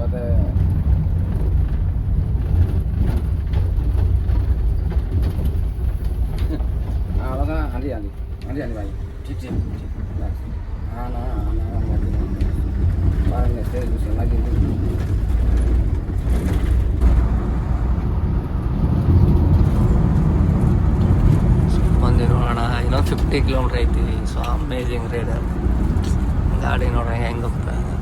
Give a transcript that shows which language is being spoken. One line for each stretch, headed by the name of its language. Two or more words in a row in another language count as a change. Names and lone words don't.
Marathi: आली आली आली आली बाई ठीक ठीक हा ना
Kannada: ಬಂದು ನೋಡೋಣ ಇನ್ನೊಂದು 50 ಕಿಲೋಮೀಟ್ರ್ ಐತಿ.
English: so amazing rider
Kannada: ಗಾಡಿ ನೋಡೋಣ ಹೆಂಗೆ ಹೋಗ್ತಾ.